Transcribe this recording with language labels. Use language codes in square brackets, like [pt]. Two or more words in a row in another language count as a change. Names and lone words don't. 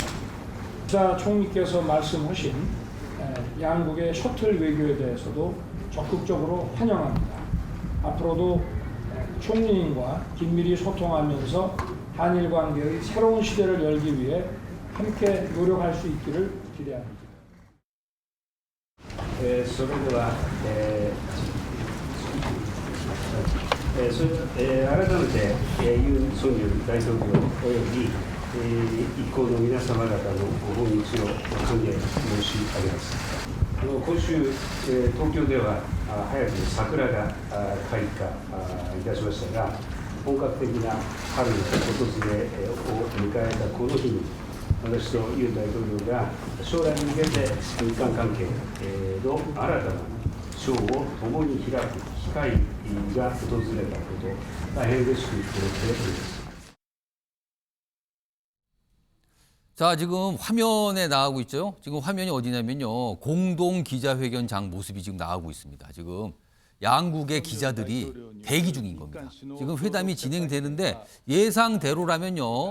[ko] 기시다 총리께서 말씀하신 양국의 셔틀 외교에 대해서도 적극적으로 환영합니다. 앞으로도 총리님과 긴밀히 소통하면서 한일 관계의 새로운 시대를 열기 위해 함께 노력할 수 있기를 기대합니다. [ja] それでは、改めて、ユン・ソンニョル大統領および、一行の皆様方のご訪日を歓迎申し上げます。今週、東京では早く桜が開花いたしましたが、本格的な春の訪れを迎えたこの日に、私とユン大統領が将来に向けて日韓関係の新たな章を共に開く機会が訪れたこと、大変嬉しく思っております。 [ko] 자, 지금 화면에 나가고 있죠. 지금 화면이 어디냐면요. 공동 기자회견장 모습이 지금 나가고 있습니다. 지금 양국의 기자들이 대기 중인 겁니다. 지금 회담이 진행되는데 예상대로라면요.